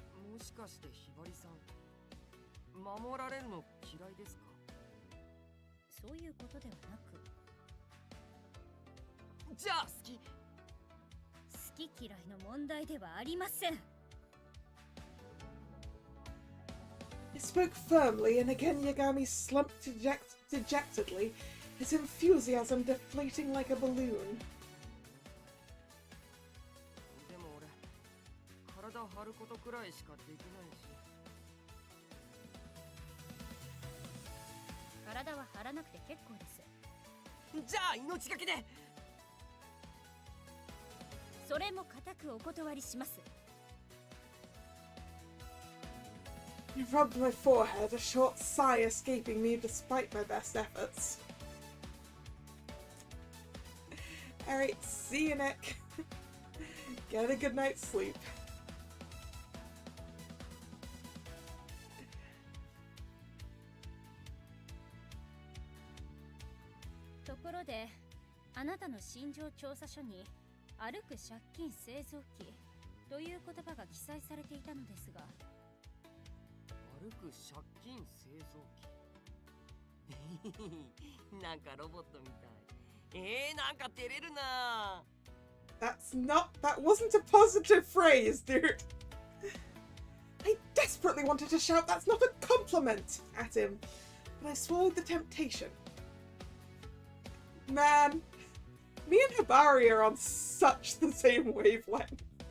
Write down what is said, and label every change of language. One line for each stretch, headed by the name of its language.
Japanese: もしかしてひばりさん、守られるの嫌いですか？そういうことではなく。じゃあ好き。好き嫌いの問題ではありません。
English: I spoke firmly, and again Yagami slumped dejectedly, his enthusiasm deflating like a balloon.
Japanese: でも俺、体張ることくらいしかできないし。体は張らなくて結構です。じゃあ命がけで。それも固くお断りします。
English: I rubbed my forehead, a short sigh escaping me despite my best efforts. Alright, see you, Nick. Get a good night's sleep.
Japanese: ところで、あなたの心情調査書に歩く借金製造機という言葉が記載されていたのですが、歩く借金製造機なんかロボットみたい。なんか照れるな。
English: That wasn't a positive phrase, dude. I desperately wanted to shout that's not a compliment at him, but I swallowed the temptation. Man, me and Hibari are on such the same wavelength.